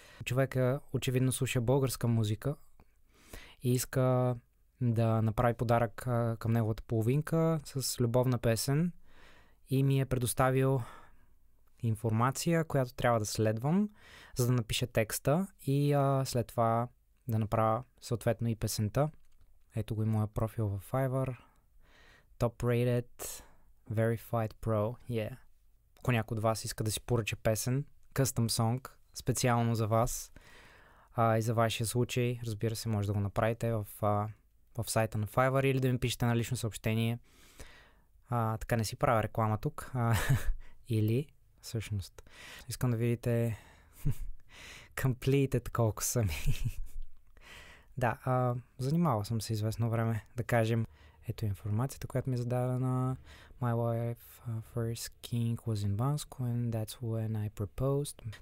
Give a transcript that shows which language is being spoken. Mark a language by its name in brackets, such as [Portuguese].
[Bulgarian] Човека очевидно слуша българска музика и иска да направи подарък към неговата половинка с любовна песен и ми е предоставил информация, която трябва да следвам, за да напиша текста и след това да направя съответно и песента. Ето го и моя профил в Fiverr. [English] Top rated, verified pro, yeah. [Bulgarian] Ако някой от вас иска да си поръча песен, [English] custom song, [Bulgarian] специално за вас и за вашия случай, разбира се, може да го направите в сайта на Fiverr или да ми пишете на лично съобщение. Така не си правя реклама тук. Или, всъщност, искам да видите completed колко са ми. Да, занимавал съм се известно време, да кажем. Ето информацията, която ми е зададена. [English] My wife first king was in Bansko and that's when I proposed.